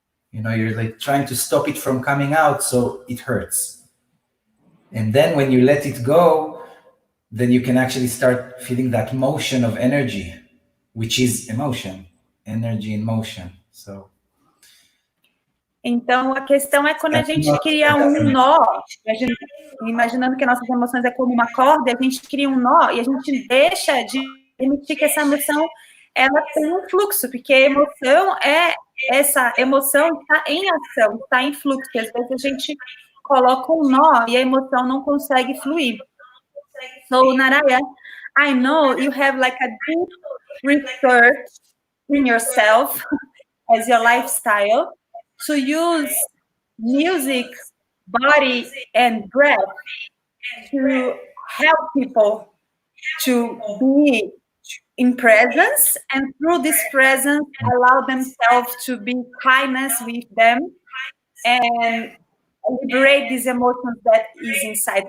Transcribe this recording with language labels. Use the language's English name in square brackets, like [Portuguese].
[English] You know, you're like trying to stop it from coming out, so it hurts. And then when you let it go, then you can actually start feeling that motion of energy, which is emotion, energy in motion. So [Portuguese] Então, a questão é quando a gente cria um nó, imaginando que nossas emoções é como uma corda, a gente cria um nó e a gente deixa de permitir que essa emoção ela tenha um fluxo, porque a emoção essa emoção está em ação, está em fluxo. Às vezes a gente coloca um nó e a emoção não consegue fluir. [English] So, Narayan, I know you have like a deep research in yourself as your lifestyle to use music, body, and breath to help people to be in presence, and through this presence allow themselves to be kindness with them and liberate these emotions that is inside.